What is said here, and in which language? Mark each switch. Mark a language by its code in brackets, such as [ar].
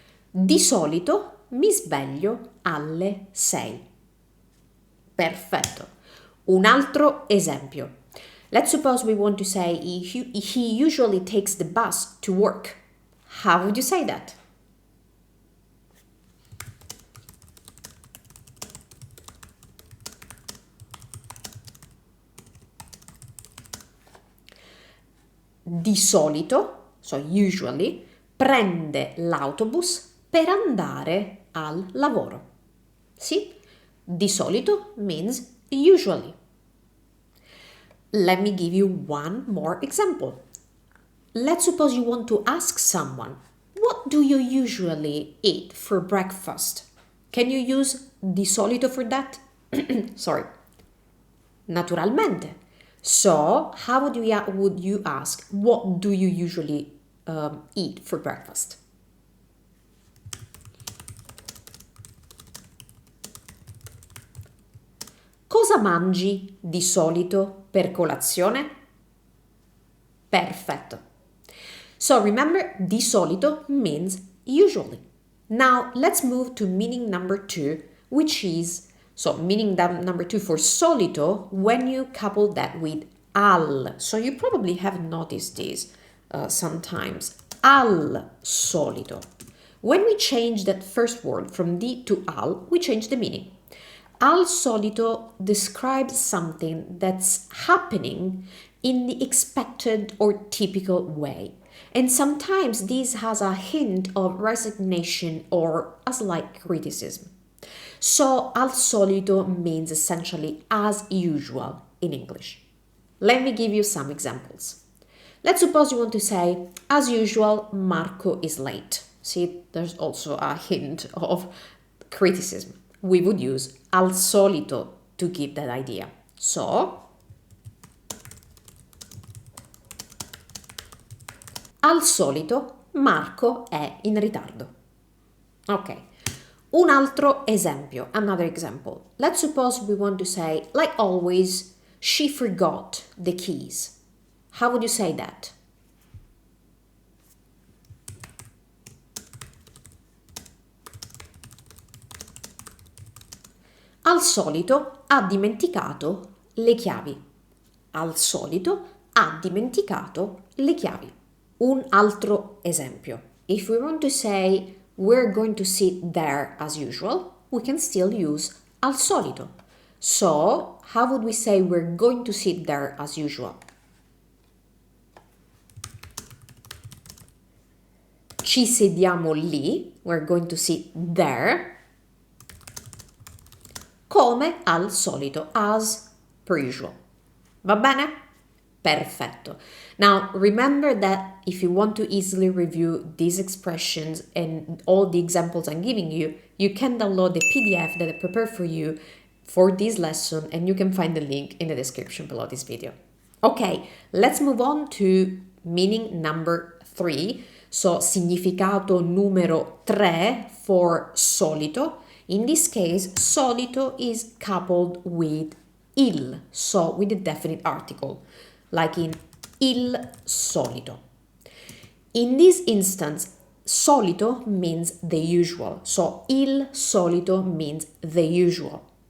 [it] Di solito mi sveglio alle 6. Perfetto. Un altro esempio. [en] Let's suppose we want to say he usually takes the bus to work. How would you say that? [it] Di solito, [en] so usually, [it] prende l'autobus per andare al lavoro. Sì? [en] Di solito means usually. Let me give you one more example. Let's suppose you want to ask someone, what do you usually eat for breakfast? Can you use di solito for that? Sorry. [it] Naturalmente. [en] So, how would you ask, what do you usually eat for breakfast? [it] Cosa mangi di solito per colazione? Perfetto. [en] So remember, di solito means usually. Now let's move to meaning number 2, which is, so meaning number 2 for solito when you couple that with al. So you probably have noticed this sometimes. Al solito. When we change that first word from di to al, we change the meaning. Al solito describes something that's happening in the expected or typical way. And sometimes this has a hint of resignation or a slight criticism. So, al solito means essentially as usual in English. Let me give you some examples. Let's suppose you want to say, as usual, Marco is late. See, there's also a hint of criticism. We would use al solito to give that idea. [it] So, al solito Marco è in ritardo. Ok. Un altro esempio, [en] another example. Let's suppose we want to say, like always, she forgot the keys. How would you say that? [it] Al solito ha dimenticato le chiavi. Al solito ha dimenticato le chiavi. Un altro esempio. [en] If we want to say we're going to sit there as usual, we can still use al solito. So, how would we say we're going to sit there as usual? [it] Ci sediamo lì, [en] we're going to sit there. [it] Come al solito, [en] as per usual. [it] Va bene? Perfetto. [en] Now, remember that if you want to easily review these expressions and all the examples I'm giving you, you can download the PDF that I prepared for you for this lesson, and you can find the link in the description below this video. Okay, let's move on to meaning number 3. [it] So, significato numero 3 for solito. [en] In this case, solito is coupled with il, so with the definite article, like in il solito. In this instance, solito means the usual, so il solito means the usual.